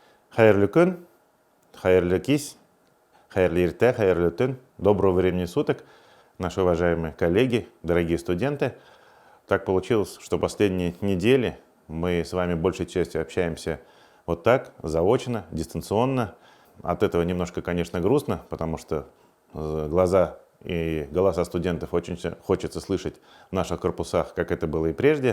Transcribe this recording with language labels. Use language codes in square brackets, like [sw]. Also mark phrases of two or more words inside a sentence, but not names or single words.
[tt] Хайырлы күн, хайырлы кис, хайырлы иртэ, хайырлы түн. [ru] Доброго времени суток, наши уважаемые коллеги, дорогие студенты. Так получилось, что последние недели мы с вами большей частью общаемся вот так, заочно, дистанционно. От этого немножко, конечно, грустно, потому что глаза и голоса студентов очень хочется слышать в наших корпусах, как это было и прежде.